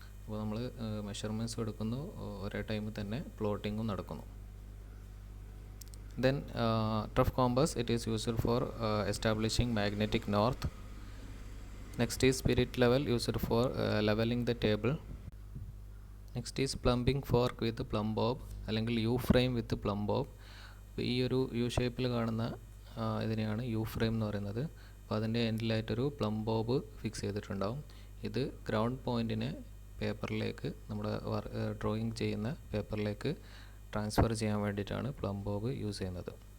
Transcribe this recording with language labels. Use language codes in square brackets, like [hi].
[ml] അപ്പോൾ നമ്മൾ മെഷർമെൻറ്റ്സ് എടുക്കുന്നു, ഒരേ ടൈമിൽ തന്നെ പ്ലോട്ടിങ്ങും നടക്കുന്നു. [en] Then trough compass, it is used for establishing magnetic north. Next is spirit level, used for leveling the table. Next is plumbing fork with plumb bob അല്ലെങ്കിൽ U frame with plumb bob. [ml] അപ്പോൾ ഈ ഒരു U ഷേപ്പിൽ കാണുന്ന ഇതിനെയാണ് U frame എന്ന് പറയുന്നത്. അപ്പോൾ അതിൻ്റെ എൻഡിലായിട്ടൊരു പ്ലംബ് ബോബ് ഫിക്സ് ചെയ്തിട്ടുണ്ടാവും. ഇത് ഗ്രൗണ്ട് പോയിൻറ്റിനെ പേപ്പറിലേക്ക്, നമ്മുടെ ഡ്രോയിങ് ചെയ്യുന്ന പേപ്പറിലേക്ക് ട്രാൻസ്ഫർ ചെയ്യാൻ വേണ്ടിയിട്ടാണ് പ്ലംബ് ബോബ് യൂസ് ചെയ്യുന്നത്.